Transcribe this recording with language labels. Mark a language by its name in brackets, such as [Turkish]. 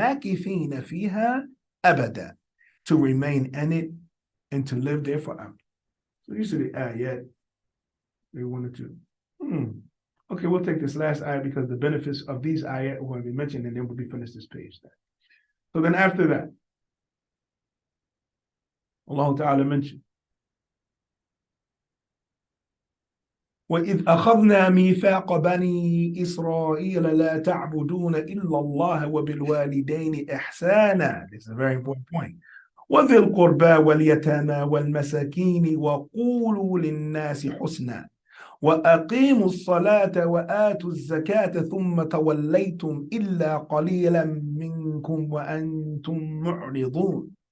[Arabic] مَاكِثِينَ فِيهَا أَبَدًا. [English] To remain in it and to live there forever. So these are the ayat they wanted to. Okay, we'll take this last ayat because the benefits of these ayat are going to be mentioned, and then we'll be finished this page. So then after that, Allah Ta'ala mentioned, [Arabic] وَإِذْ أَخَذْنَا مِيثَاقَ بَنِي إِسْرَائِيلَ لَا تَعْبُدُونَ إِلَّا اللَّهَ وَبِالْوَالِدَيْنِ إِحْسَانًا. [English] This is a very important point. [Arabic] وَذِي الْقُرْبَى وَالْيَتَامَى وَالْمَسَاكِينِ وَقُولُوا لِلنَّاسِ حُسْنًا وَأَقِيمُوا الصَّلَاةَ وَآتُوا الزَّكَاةَ ثُمَّ تَوَلَّيْتُمْ إِلَّا قَلِيلًا مِنْكُمْ وَأَنْتُمْ مُعْرِضُونَ.